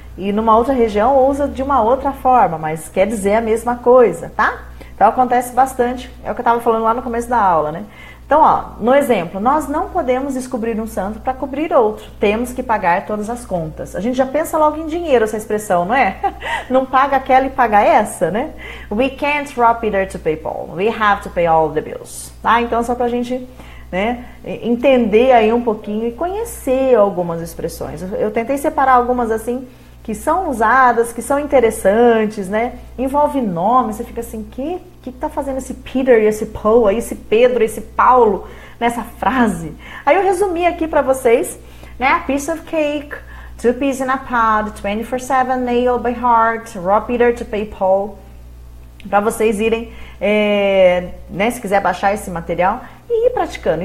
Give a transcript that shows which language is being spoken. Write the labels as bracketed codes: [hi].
[pt] E numa outra região usa de uma outra forma, mas quer dizer a mesma coisa, tá? Então acontece bastante, é o que eu estava falando lá no começo da aula, né? Então, ó, no exemplo, nós não podemos descobrir um santo para cobrir outro. Temos que pagar todas as contas. A gente já pensa logo em dinheiro essa expressão, não é? Não paga aquela e paga essa, né? [en] We can't rob Peter to pay Paul. We have to pay all the bills. [pt] Tá? Então, só pra gente, né, entender aí um pouquinho e conhecer algumas expressões. Eu tentei separar algumas assim que são usadas, que são interessantes, né? Envolve nome, você fica assim, que tá fazendo esse Peter e esse Paul aí, esse Pedro e esse Paulo nessa frase? Aí eu resumi aqui para vocês, né? [en] A piece of cake, 2 peas in a pod, 24/7 nail by heart, raw Peter to pay Paul. [pt] Para vocês irem, né, se quiser baixar esse material e ir praticando.